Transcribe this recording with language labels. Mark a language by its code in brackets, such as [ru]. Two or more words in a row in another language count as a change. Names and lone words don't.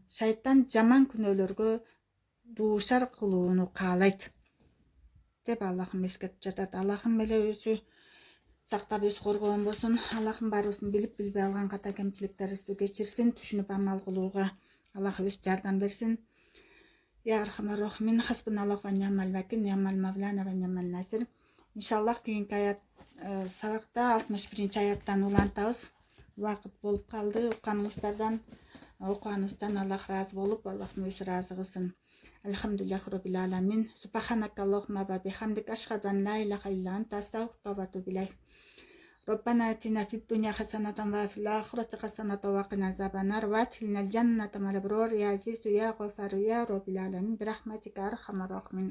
[ky] Шайтан жаман күнөөлөргө дуушар кылууну каалайт деп Аллахым эскертип жатат. Аллахым эле өзү сактап өз коргоон болсун. Аллахым баарыбыздын билип билбей алган ката кемчиликтерибизди кечирсин, түшүнүп амал кылууга Аллах өз жардам берсин. [ar] يا أرحم الراحمين، حسبنا الله ونعم الوكيل، نعم المولى ونعم النصير. [ky] Иншаллах кийинки аят сабакта 61 аяттан улантабыз. Вакыт болуп калды. Укканыңыздардан, окуганыңыздан Аллах ыраазы болуп, Аллахтын өзү ыраазы кылсын. [ar] الحمد لله رب العالمين. سبحانك اللهم وبحمدك، أشهد أن لا إله إلا أنت، أستغفرك وأتوب إليك. ربنا آتنا في الدنيا حسنة وفي الآخرة حسنة وقنا عذاب النار وأدخلنا الجنة مع الأبرار يا عزيز يا غفار يا رب العالمين برحمتك أرحم الراحمين.